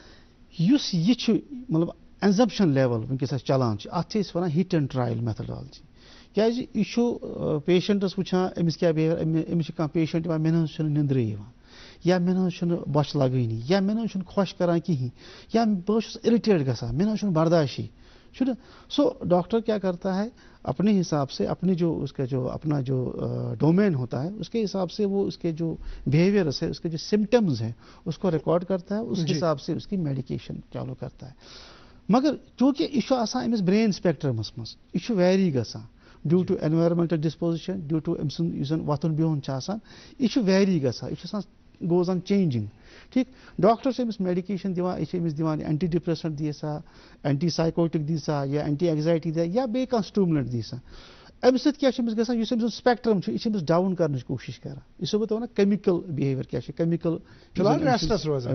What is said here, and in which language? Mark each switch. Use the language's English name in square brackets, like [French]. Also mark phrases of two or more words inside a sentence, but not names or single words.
[Kashmiri] یُس یہِ چھُ مطلب [English] assumption level [Kashmiri] وٕنکیٚس اَسہِ چلان چھِ اَتھ چھِ أسۍ وَنان [English] hit and trial methodology [Kashmiri] کیازِ یہِ چھُ پیشنٹس وٕچھان أمِس کیاہ بِہیویر أمِس چھُ کانٛہہ پیشنٹ یِوان مےٚ نہ حظ چھُنہٕ نیٚنٛدرٕے یِوان یا مےٚ نہ حظ چھُنہٕ بۄچھِ لگٲنی یا مےٚ نہ حظ چھُنہٕ خۄش کران کِہینۍ یا بہٕ حظ چھُس اِرِٹیٹ گژھان مےٚ نہ حظ چھُنہٕ برداشی چھُنہٕ [Urdu] سو ڈاکٹر کیا کرتا ہے اپنے حساب سے اپنی جو اس کا جو اپنا جو ڈومین ہوتا ہے اس کے حساب سے وہ اس کے جو بیہیویئرس ہے اس کے جو سمٹمز ہیں اس کو ریکارڈ کرتا ہے اس حساب سے اس کی میڈیکیشن چالو کرتا ہے مگر چونکہ [Kashmiri] یہ چھُ آسان أمِس برین سپیکٹرمس منٛز یہِ چھُ ویری گژھان [English] due to environmental disposition due to [Kashmiri] أمۍ سُنٛد یُس زن وۄتھُن بِہُن چھُ آسان یہِ چھُ ویری گژھان یہِ چھُ آسان [English] goes on changing [Kashmiri] ٹھیٖک ڈاکٹر چھِ أمِس میڈِکیشن دِوان یہِ چھِ أمِس دِوان [English] anti depressant [Kashmiri] دِ سا [English] anti psychotic [Kashmiri] دِ سا یا [English] anti anxiety [Kashmiri] دِ یا بیٚیہِ کانٛہہ سٹوملنٹ دِ سا اَمہِ سۭتۍ کیاہ چھُ أمِس گژھان یُس أمۍ سُنٛد سپیکٹرم چھُ یہِ چھِ أمِس ڈاوُن کرنٕچ کوٗشِش کران یہِ چھُسو بہٕ تۄہہِ وَنان [English] chemical behaviour [Kashmiri] کیاہ چھُ کیمِکل فِلحال ریسٹس روزان